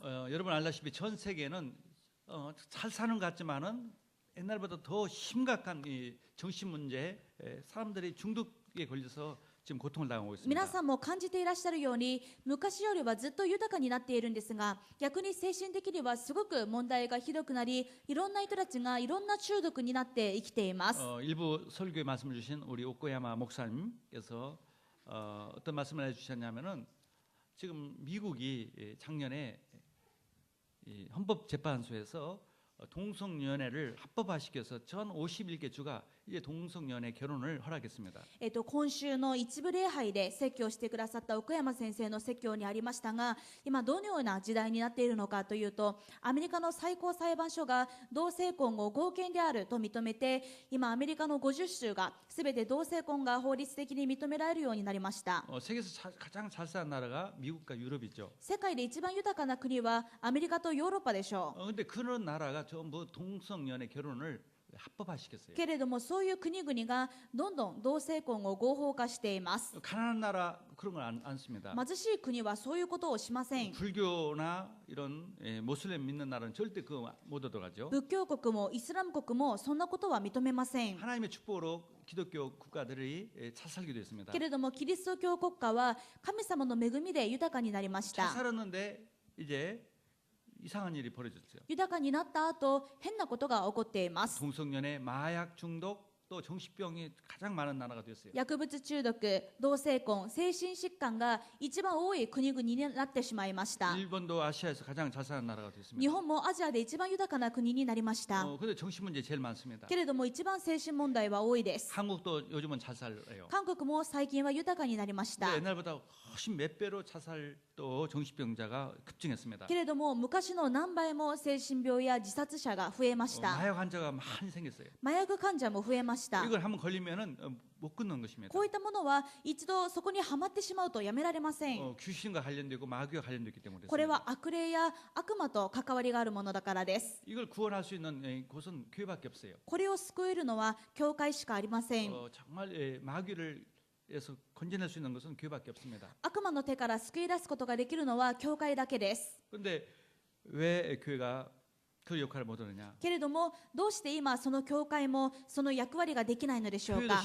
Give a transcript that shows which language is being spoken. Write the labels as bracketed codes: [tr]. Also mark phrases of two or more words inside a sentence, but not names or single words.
[ko] 여러분 알다시피 전 세계는 잘 사는 것 같지만은 옛날보다 더 심각한 이 정신 문제, 사람들이 중독에 걸려서 지금 고통을 당하고 있습니다. [ja] 皆さんも感じていらっしゃるように昔よりはずっと豊かになっているんですが逆に精神的にはすごく問題がひどくなりいろんな人たちがいろんな中毒になって生きています。 [ko] 일부 설교에 말씀을 주신 우리 오코야마 목사님께서 어떤 말씀을 해주셨냐면은 지금 미국이 작년에 이 헌법재판소에서 동성연애를 합법화시켜서 전 51개 주가 이제 동성연애 결혼을 허락했습니다. [ja] 今週の一部礼拝で説教してくださった奥山先生の説教にありましたが今どのような時代になっているのかというとアメリカの最高裁判所が同性婚を合憲であると認めて今アメリカの50州がすべて同性婚が法律的に認められるようになりました。 [ko] 세계에서 가장 잘 사는 나라가 미국과 유럽이죠. [ja] 世界で一番豊かな国はアメリカとヨーロッパでしょう。 [ko] 근데 그런 나라가 전부 동성연애 결혼을 합법화시켰어요. [ja] けれどもそういう国々がどんどん同性婚を合法化しています。 [ko] 가난한 나라 그런 걸 안 씁니다. [ja] 貧しい国はそういうことをしません。 [ko] 불교나 이런 모슬렘 믿는 나라는 절대 그거 못 얻어가죠. [ja] 仏教国もイスラム国もそんなことは認めません。 [ko] 하나님의 축복으로 기독교 국가들이 잘 살기도 했습니다. [ja] けれどもキリスト教国家は神様の恵みで豊かになりまし [ko] 잘 [ja] た。 [ko] 살았는데 이제 이상한 일이 벌어졌어요. [ja] 豊かになった後変なことが起こっています。 [ko] 동성연애, 마약 중독, 또 정신병이 가장 많은 나라가 됐어요. [ja] 薬物中毒、同性婚、精神疾患が一番多い国々になってしまいました。 [ko] 일본도 아시아에서 가장 잘 사는 나라가 됐습니다. [ja] 日本もアジアで一番豊かな国になりました。 [ko] 근데 정신 문제 제일 많습니다. [ja] けれども一番精神問題は多いです。 [ko] 한국도 요즘은 잘 살아요. [ja] 韓国も最近は豊かになりました。 [ko] 근데 옛날보다 훨씬 몇 배로 자살 또 정신병자가 급증했습니다. [ja] けれども昔の何倍も精神病や自殺者が増えました。 [ko] 마약 환자가 많이 생겼어요. [ja] 麻薬患者も増えました。 [ko] 이걸 한번 걸리면은 못 끊는 것입니다. [ja] こういったものは一度そこにはまってしまうとやめられません。 [ko] 귀신과 관련되고 마귀와 관련되기 때문에 [ja] これは悪霊や悪魔と関わりがあるものだからです。 [ko] 이걸 구원할 수 있는 곳은 교회밖에 없어요. [ja] これを救えるのは教会しかありません。 [ko] 정말 마귀를 에서 건져낼 수 있는 것은 교회밖에 없습니다. [ja] 悪魔の手から救い出すことができるのは教会だけです。 [ko] 그런데 왜 교회가 그 역할을 못 하느냐? [ja] けれどもどうして今その教会もその役割ができないのでしょう [ko] 교회도